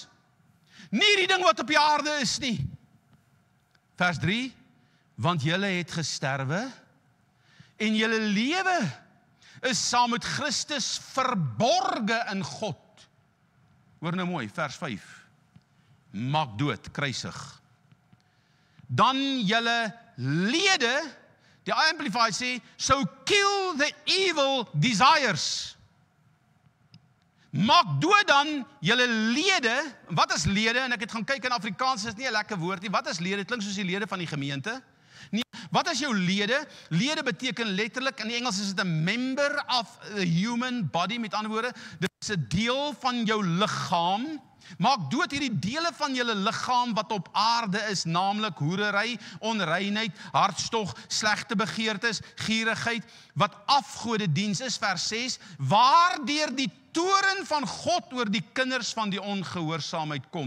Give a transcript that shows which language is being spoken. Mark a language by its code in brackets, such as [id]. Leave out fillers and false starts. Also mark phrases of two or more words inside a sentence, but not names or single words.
[af] Nie die ding wat op die aarde is nie. Vers 3, want julle het gesterwe, en julle lewe is saam met Christus verborge in God. Hoor nou mooi, vers 5. Maak dood, kruisig. Dan julle lede, Die Amplified sê, [en] so kill the evil desires. [af] Maak dood dan julle lede. Wat is lede? En ek het gaan kyk in Afrikaans, is nie 'n lekker woord nie. Wat is lede? Dit klink soos die lede van die gemeente. Nee, wat is jou lede? Lede beteken letterlik, in die Engels is dit 'n [en] member of the human body, [af] met ander woorde, dit is 'n deel van jou liggaam. Maak dood hierdie dele van julle liggaam wat op aarde is, naamlik hoerery, onreinheid, hartstog, slegte begeertes, gierigheid, wat afgodediens is, vers 6, waardeur die toorn van God oor die kinders van die ongehoorsaamheid kom.